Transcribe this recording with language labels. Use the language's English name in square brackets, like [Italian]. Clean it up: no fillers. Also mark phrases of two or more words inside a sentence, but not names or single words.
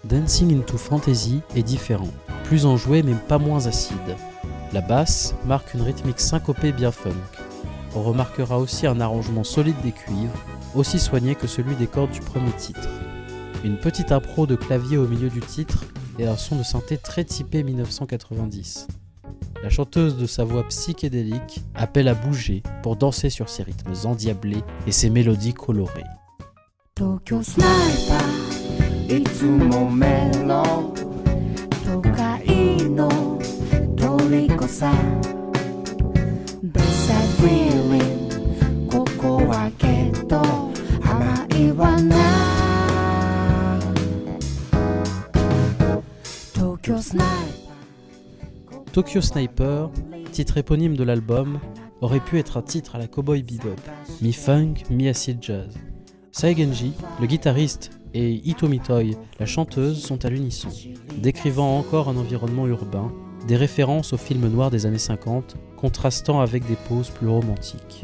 [French] dancing into fantasy est différent, plus enjoué mais pas moins acide. La basse marque une rythmique syncopée bien funk. On remarquera aussi un arrangement solide des cuivres, aussi soigné que celui des cordes du premier titre. Une petite impro de clavier au milieu du titre et un son de synthé très typé 1990. La chanteuse de sa voix psychédélique appelle à bouger pour danser sur ses rythmes endiablés et ses mélodies colorées. [Japanese] Tokyo Sniper いつもメロ都会の虜さ [English] Best feeling [Japanese] ここはけど甘いわな Tokyo Sniper [French] Tokyo Sniper, titre éponyme de l'album, aurait pu être un titre à la Cowboy Bebop, mi-funk, mi-acid jazz. Saigenji, le guitariste, et Hitomi Toi, la chanteuse, sont à l'unisson, décrivant encore un environnement urbain, des références aux films noirs des années 50, contrastant avec des poses plus romantiques.